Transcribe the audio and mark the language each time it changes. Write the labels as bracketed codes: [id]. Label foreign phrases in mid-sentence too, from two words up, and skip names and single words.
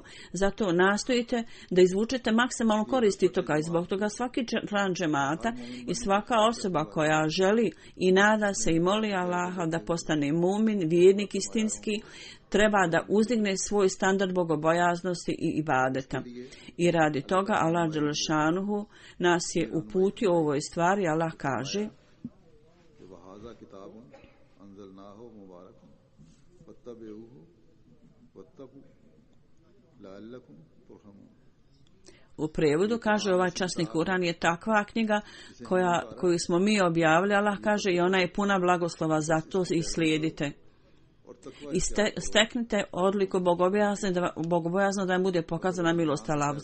[bs] Zato nastojite da izvučete maksimalno koristi toga i zbog toga svaki član džemata i svaka osoba koja želi i nada se i moli Allaha da postane mumin, vjernik istinski, treba da uzdigne svoj standard bogobojaznosti i ibadeta. I radi toga Allah dželešanu nas je uputio u ovoj stvari. Allah kaže: [ar] هذا كتاب أنزلناه مبارك فاتبعوه واتقوا لعلكم ترحمون. [bs] U prevodu kaže ovaj časni Kuran je takva knjiga koju smo mi objavili, Allah kaže, i ona je puna blagoslova, zato i slijedite. I steknite odliku bogobojazno da vam bude pokazana milost Allahu.